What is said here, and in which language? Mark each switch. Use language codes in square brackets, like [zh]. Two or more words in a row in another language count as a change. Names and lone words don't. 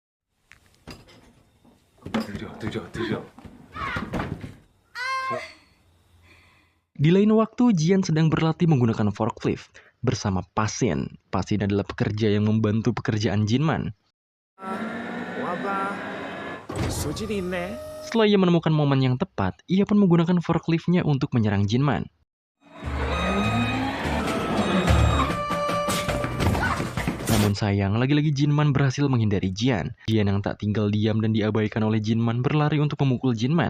[ko] 느려. [id] Di lain waktu, Jian sedang berlatih menggunakan forklift bersama Pasin. Pasin adalah pekerja yang membantu pekerjaan Jinman. [ko] 봐. 소질이 있네. [id] Setelah ia menemukan momen yang tepat, ia pun menggunakan forkliftnya untuk menyerang Jinman. Namun sayang, lagi-lagi Jinman berhasil menghindari Jian. Jian yang tak tinggal diam dan diabaikan oleh Jinman berlari untuk memukul Jinman.